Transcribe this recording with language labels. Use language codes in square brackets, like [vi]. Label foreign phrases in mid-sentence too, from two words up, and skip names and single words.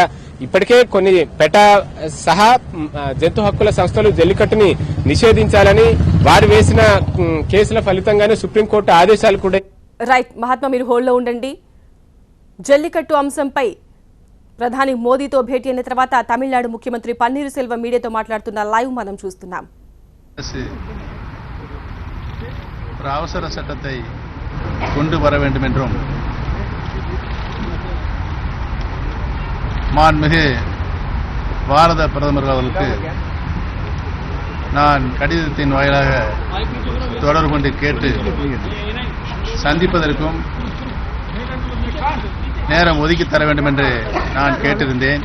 [te] ఇప్పటికే కొన్ని పెటా సహా జంతు హక్కుల సంస్థలు జల్లికట్టుని నిషేధించాలని వారు వేసిన కేసుల ఫలితంగానే సుప్రీంకోర్టు ఆదేశాలు కూడా. రైట్ మహాత్మా, మీరు హోల్డ్లో ఉండండి. జల్లికట్టు అంశంపై ప్రధాని మోదీతో భేటీ అయిన తర్వాత తమిళనాడు ముఖ్యమంత్రి పన్నీర్ సెల్వం మీడియాతో మాట్లాడుతున్న లైవ్ మనం చూస్తున్నాం. [ta] ஒரு அவசர சட்டத்தை கொண்டு வர வேண்டும் என்றும் மாண்புமிகு பாரத பிரதமர் அவர்களுக்கு நான் கடிதத்தின் வாயிலாக தொடர்பு கொண்டு கேட்டு சந்திப்பதற்கும் நேரம் ஒதுக்கி தர வேண்டும் என்று நான் கேட்டிருந்தேன்.